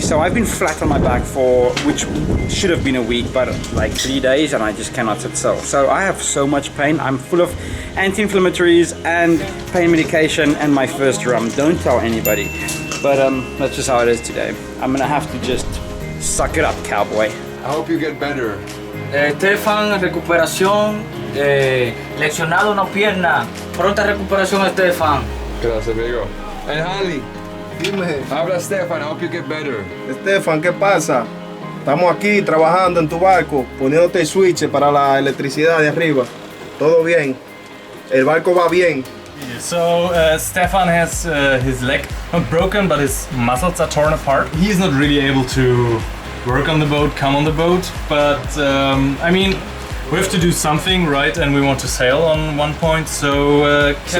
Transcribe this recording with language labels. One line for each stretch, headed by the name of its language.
English: So I've been flat on my back for, which should have been a week, but like 3 days, and I just cannot sit still. So I have so much pain. I'm full of anti-inflammatories and pain medication and my first rum. Don't tell anybody. But that's just how it is today. I'm gonna have to just suck it up, cowboy. I hope you get better.
Spanish: Stefan, recuperación, lesionado una pierna. Pronta recuperación, Stefan. Gracias, amigo.
English: And
Spanish: Hanli, Dime, habla
English: Stefan, I hope you get better.
Spanish: Stefan, ¿qué pasa? Estamos aquí trabajando en tu barco, poniéndote el switch para la electricidad de arriba. Todo bien. El barco va bien.
English: So Stefan has his leg not broken, but his muscles are torn apart. He's not really able to work on the boat, come on the boat, but I mean, we have to do something, right? And we want to sail on one point, so